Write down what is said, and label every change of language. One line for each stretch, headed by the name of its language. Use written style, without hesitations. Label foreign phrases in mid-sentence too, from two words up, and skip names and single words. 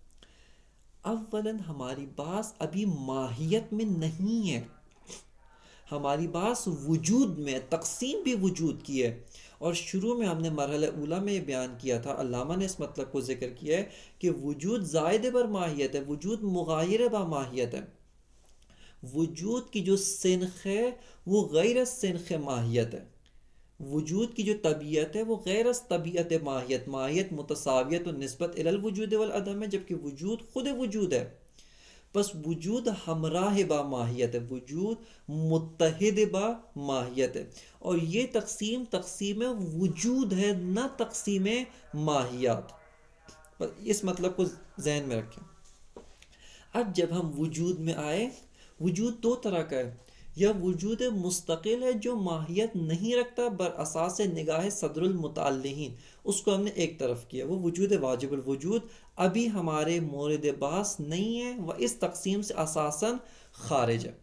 Urdu: اولاً ہماری بات ابھی ماہیت میں نہیں ہے، ہماری بات وجود میں، تقسیم بھی وجود کی ہے، اور شروع میں ہم نے مرحلہ اولا میں یہ بیان کیا تھا، علامہ نے اس مطلب کو ذکر کیا ہے کہ وجود زائد بر ماہیت ہے، وجود مغایر با ماہیت ہے، وجود کی جو سنخ ہے وہ غیر از سنخ ماہیت ہے، وجود کی جو طبیعت ہے وہ غیر از طبیعت ماہیت، ماہیت متساویت و نسبت الی الوجود والعدم ہے، جبکہ وجود خود وجود ہے۔ بس وجود ہمراہ با ماہیت ہے، وجود متحد با ماہیت ہے، اور یہ تقسیم تقسیم وجود ہے، نہ تقسیم ماہیات۔ بس اس مطلب کو ذہن میں رکھیں۔ اب جب ہم وجود میں آئے، وجود دو طرح کا ہے، یا وجود مستقل ہے جو ماہیت نہیں رکھتا بر اساس نگاہ صدر المتعلقین، اس کو ہم نے ایک طرف کیا، وہ وجود واجب الوجود ابھی ہمارے مورد باس نہیں ہے، وہ اس تقسیم سے اساساً خارج ہے۔